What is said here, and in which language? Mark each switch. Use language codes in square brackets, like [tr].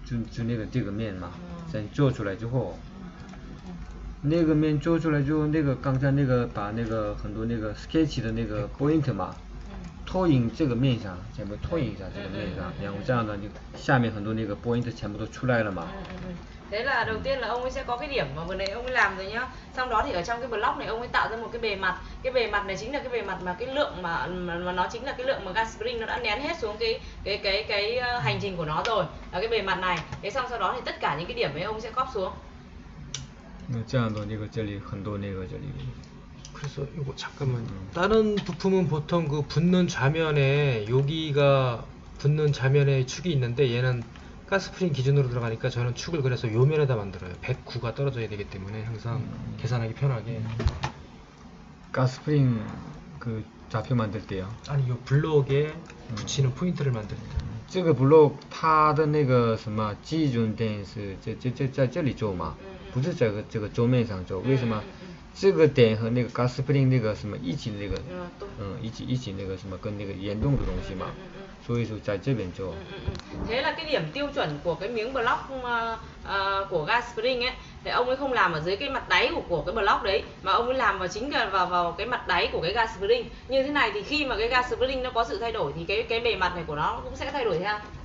[zh] 就那个这个面嘛，先做出来之后，那个面做出来之后，那个刚才那个把那个很多那个 sketch 的那个 point 嘛，投影这个面上，全部投影一下这个面上，然后这样呢，就下面很多那个 point 全部都出来了嘛。 [vi] Thế là đầu tiên là ông ấy sẽ có cái điểm mà vừa nãy ông ấy làm rồi nhá. Xong đó thì ở trong cái block này ông ấy tạo ra một cái bề mặt. Cái bề mặt này chính là cái bề mặt mà cái lượng mà nó chính là cái lượng mà gas spring nó đã nén hết xuống cái hành trình của nó rồi. Là cái bề mặt này. Thế xong sau đó thì tất cả những cái điểm ấy ông sẽ copy xuống. [zh] 这样的那个这里很多那个这里。 [ko] 그래서 이거 잠깐만. 다른 부품은 보통 그 붙는 좌면에 여기가 붙는 좌면에 축이 있는데 얘는 가스프링 기준으로 들어가니까 저는 축을 그래서 요 면에다 만들어요. 109가 떨어져야 되기 때문에 항상 계산하기 편하게. 가스프링 그 좌표 만들 때요? 아니 요 블록에 붙이는 포인트를 만들 때. [zh] 这个 block 它的那个什么基准点是在这里做嘛，不是这个桌面上做，为什么？这个点和那个 gas spring 那个什么一起那个，一起那个什么跟那个联动的东西嘛，所以说在这边做。 [vi] Thế là cái điểm tiêu chuẩn của cái miếng block của gas spring ấy, thì ông ấy không làm ở dưới cái mặt đáy của cái block đấy, mà ông ấy làm vào chính vào cái mặt đáy của cái gas spring. Như thế này thì khi mà cái gas spring nó có sự thay đổi thì cái bề mặt này của nó cũng sẽ thay đổi theo.